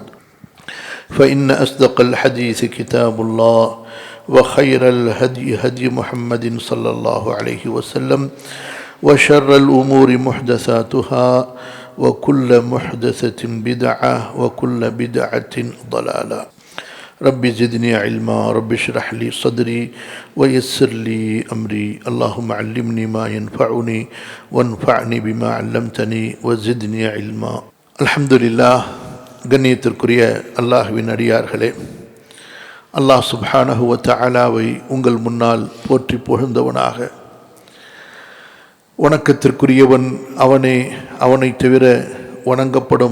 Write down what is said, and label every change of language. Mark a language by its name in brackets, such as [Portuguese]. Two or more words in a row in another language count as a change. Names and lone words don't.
[Arabic] فإن أصدق الحديث كتاب الله وخير الهدي هدي محمد صلى الله عليه وسلم وشر الأمور محدثاتها وكل محدثة بدعة وكل بدعة ضلالة رب زدني علما رب اشرح لي صدري ويسر لي أمري اللهم علمني ما ينفعني وانفعني بما علمتني وزدني علما. அல்ஹம்துலில்லாஹ். [Tamil] கண்ணியத்திற்குரிய அல்லாஹ்வின் அடியார்களே, அல்லாஹ் [Arabic] سبحانه وتعالى [Tamil] உங்கள் முன்னால் போற்றி புகழ்ந்தவனாக, வணக்கத்திற்குரியவன் அவனே, அவனை தவிர வணங்கப்படும்